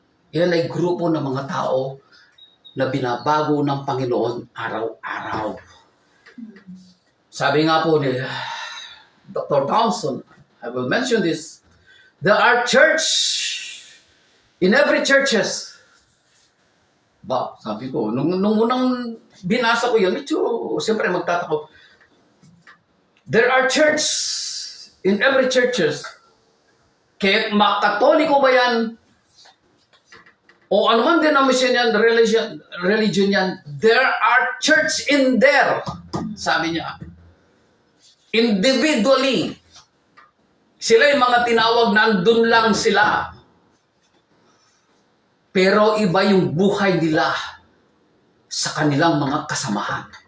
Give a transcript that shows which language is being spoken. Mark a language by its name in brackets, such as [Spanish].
[Filipino] Yan ay grupo ng mga tao na binabago ng Panginoon araw-araw. Sabi nga po ni Dr. [English] Thompson, I will mention this, there are church in every churches. [Filipino] Ba, sabi ko, nung unang binasa ko yan, medyo, siyempre magtatako. [English] There are church in every churches. [Filipino] Kahit makatoliko ba yan, o anuman denomination yan, religion yan, [English] there are church in there. [Filipino] Sabi niya. Individually. Sila yung mga tinawag na andun lang sila. Pero iba yung buhay nila sa kanilang mga kasamahan.